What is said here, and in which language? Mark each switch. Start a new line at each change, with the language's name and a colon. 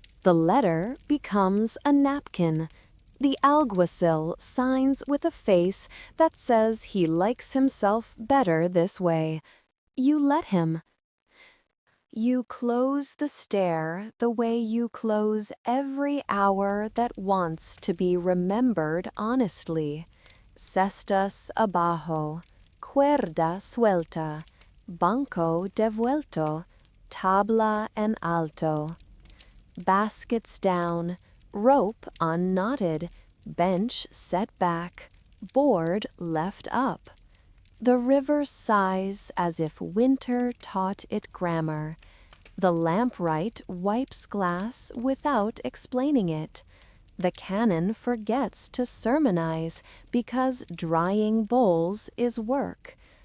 English: The letter becomes a napkin. The alguacil signs with a face that says he likes himself better this way. You let him. You close the stair the way you close every hour that wants to be remembered honestly.
Spanish: Cestas abajo, cuerda suelta, banco devuelto, tabla en alto.
English: Baskets down, rope unknotted, bench set back, board left up. The river sighs as if winter taught it grammar. The lamplight wipes glass without explaining it. The canon forgets to sermonize because drying bowls is work.